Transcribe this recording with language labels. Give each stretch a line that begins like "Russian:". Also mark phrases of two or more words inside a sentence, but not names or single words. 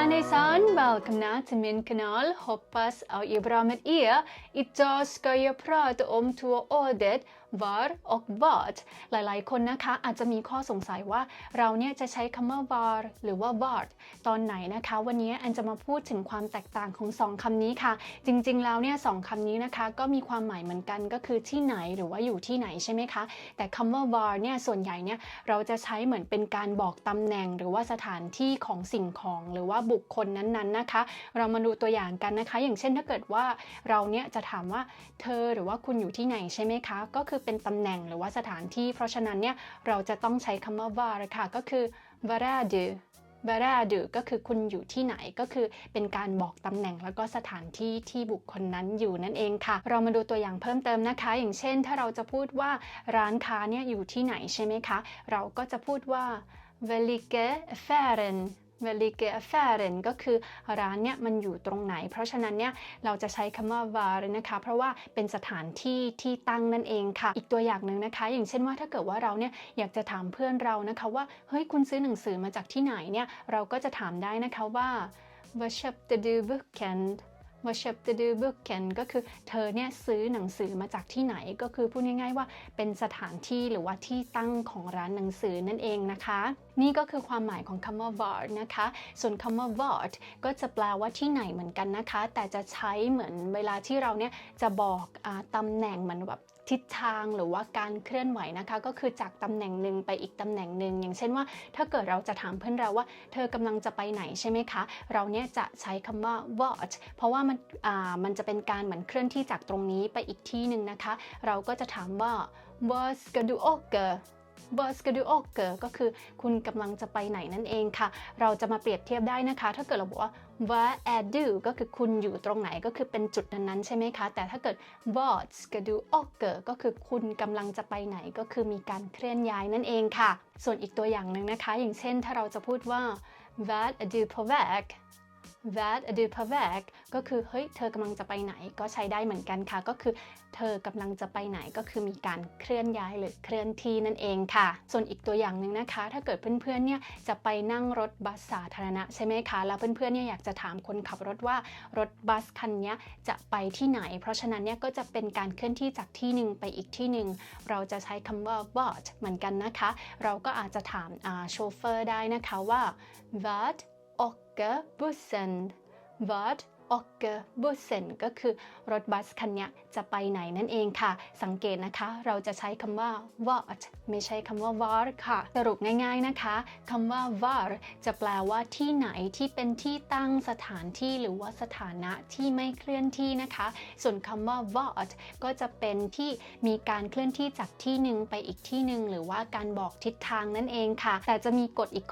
Swedish: allesammans, välkomna till min kanal. Hoppas att det är bra med er. Idag ska jag prata om två ordet var och vad
Thai: หลายๆคนนะคะอาจจะมีข้อสงสัยว่าเราเนี่ยจะใช้คำว่า var หรือว่า vart ตอนไหนนะคะวันนี้อันจะมาพูดถึงความแตกต่างของ2คำนี้ค่ะจริงๆแล้วเนี่ย2คำนี้นะคะก็มีความหมายเหมือนกันก็คือที่ไหนหรือว่าอยู่ที่ไหน ใช่ไหมคะแต่คำว่า var เนี่ยส่วนใหญ่เนี่ยเราจะใช้เหมือนเป็นการบอกตำแหน่งหรือว่าสถานที่ของสิ่งของหรือว่าบุคคลนั้นๆนะคะเรา มาดูตัวอย่างกันนะคะอย่างเช่นถ้าเกิดว่าเราเนี่ยจะถามว่าเธอหรือว่าคุณอยู่ที่ไหนใช่ไหมคะก็คือเป็นตำแหน่งหรือว่าสถานที่เพราะฉะนั้นเนี่ยเราจะต้องใช้คำว่า var ค่ะก็คือ
Swedish: var är du
Thai: ก็คือคุณอยู่ที่ไหนก็คือเป็นการบอกตำแหน่งแล้วก็สถานที่ที่บุคคลนั้นอยู่นั่นเองค่ะเรามาดูตัวอย่างเพิ่มเติมนะคะอย่างเช่นถ้าเราจะพูดว่าร้านค้าเนี่ยอยู่ที่ไหนใช่ไหมคะเราก็จะพูดว่า Welke affären ก็คือร้านเนี่ยมันอยู่ตรงไหนเพราะฉะนั้นเนี่ยเราจะใช้คำว่า var นะคะเพราะว่าเป็นสถานที่ที่ตั้งนั่นเองค่ะอีกตัวอย่างหนึ่งนะคะอย่างเช่นว่าถ้าเกิดว่าเราเนี่ยอยากจะถามเพื่อนเรานะคะว่าเฮ้ยคุณซื้อหนังสือมาจากที่ไหนเนี่ยเราก็จะถามได้นะคะว่า
Swedish: Var köpte du
Thai: boken ก็คือเธอเนี่ยซื้อหนังสือมาจากที่ไหนก็คือพูดง่ายๆว่าเป็นสถานที่หรือว่าที่ตั้งของร้านหนังสือนั่นเองนะคะนี่ก็คือความหมายของคำว่า var นะคะส่วนคำว่า vart ก็จะแปลว่าที่ไหนเหมือนกัน นะคะแต่จะใช้เหมือนเวลาที่เราเนี่ยจะบอกตำแหน่งเหมือนแบบทิศทางหรือว่าการเคลื่อนไหวนะคะก็คือจากตำแหน่งหนึ่งไปอีกตำแหน่งหนึ่งอย่างเช่นว่า ถ้าเกิดเราจะถามเพื่อนเราว่าเธอกำลังจะไปไหนใช่ไหมคะเราเนี่ยจะใช้คำว่า vart เพราะว่ามันจะเป็นการเหมือนเคลื่อนที่จากตรง นี้ไปอีกที่หนึ่งนะคะเราก็จะถามว่า
Swedish: Var ska du åka
Thai: ก็คือคุณกำลังจะไปไหนนั่นเองค่ะเราจะมาเปรียบเทียบได้นะคะถ้าเกิดเราบอกว่า
Swedish: Var är du
Thai: ก็คือคุณอยู่ตรงไหนก็คือเป็นจุดนั้นๆใช่ไหมคะแต่ถ้าเกิด
Swedish: Vart ska du åka
Thai: ก็คือคุณกำลังจะไปไหนก็คือมีการเคลื่อนย้ายนั่นเองค่ะส่วนอีกตัวอย่างหนึ่งนะคะอย่างเช่นถ้าเราจะพูดว่า
Swedish: Vart är du på väg
Thai: ก็คือเฮ้ยเธอกำลังจะไปไหนก็ใช้ได้เหมือนกันค่ะก็คือเธอกำลังจะไปไหนก็คือมีการเคลื่อนย้ายหรือเคลื่อนที่นั่นเองค่ะส่วนอีกตัวอย่างหนึ่งนะคะถ้าเกิดเพื่อนๆเนี่ยจะไปนั่งรถบัสสาธารณะใช่ไหมคะแล้วเพื่อนๆเนี่ยอยากจะถามคนขับรถว่ารถบัสคันนี้จะไปที่ไหนเพราะฉะนั้นเนี่ยก็จะเป็นการเคลื่อนที่จากที่หนึ่งไปอีกที่หนึ่งเราจะใช้คำว่า vart เหมือนกันนะคะเราก็อาจจะถามโชเฟอร์ได้นะคะว่า
Swedish: vart åker
Thai: bussen ก็คือรถบัสคันนี้จะไปไหนนั่นเองค่ะสังเกตนะคะเราจะใช้คำว่า vart ไม่ใช่คำว่า var ค่ะสรุปง่ายๆนะคะคำว่า var จะแปลว่าที่ไหนที่เป็นที่ตั้งสถานที่หรือว่าสถานะที่ไม่เคลื่อนที่นะคะส่วนคำว่า vart ก็จะเป็นที่มีการเคลื่อนที่จากที่หนึ่งไปอีกที่หนึ่งหรือว่าการบอกทิศทางนั่นเองค่ะแต่จะมีกฎอีก